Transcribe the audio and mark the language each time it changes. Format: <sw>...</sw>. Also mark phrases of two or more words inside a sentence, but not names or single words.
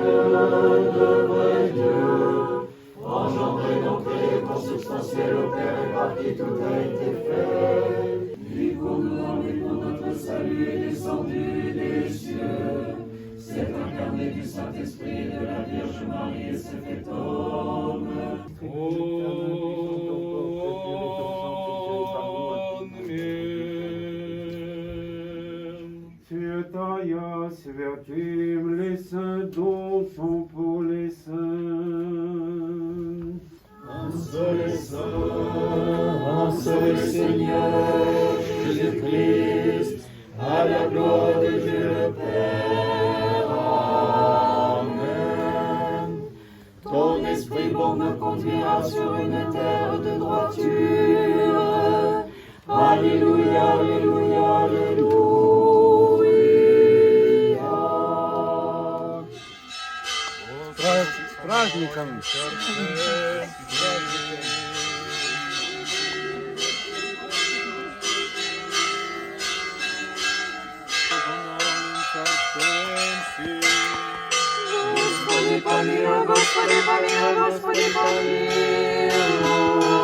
<fr>Dieu, engendré donc et consubstantiel au Père et par qui tout a été fait, lui pour nous et pour notre salut est descendu des cieux, s'est incarné du Saint-Esprit et de la Vierge Marie et s'est fait homme.</fr> <ru>Святая святым,</ru> <fr>les saints dons sont pour les saints. Un seul Seigneur, Jésus-Christ, à la gloire de Dieu le Père. Amen. Ton esprit bon me conduira sur une terre de droiture. Alléluia, Alléluia, Alléluia.</fr> <ru>Праздником! Господи, помилуй, Господи, помилуй, Господи, помилуй.</ru>